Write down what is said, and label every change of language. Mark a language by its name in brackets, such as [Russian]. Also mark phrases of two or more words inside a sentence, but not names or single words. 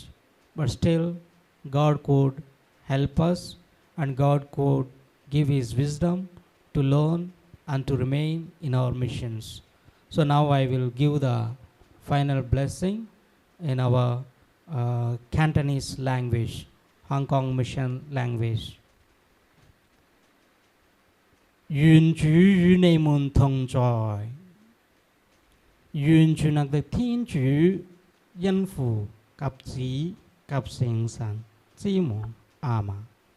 [English] But still, God could help us, and God could give His wisdom to learn and to remain in our missions. So now I will give the final blessing in our Cantonese language, Hong Kong mission language. [Cantonese] 願主與你們同在，願全能的天主因父及子及聖神之門，阿們。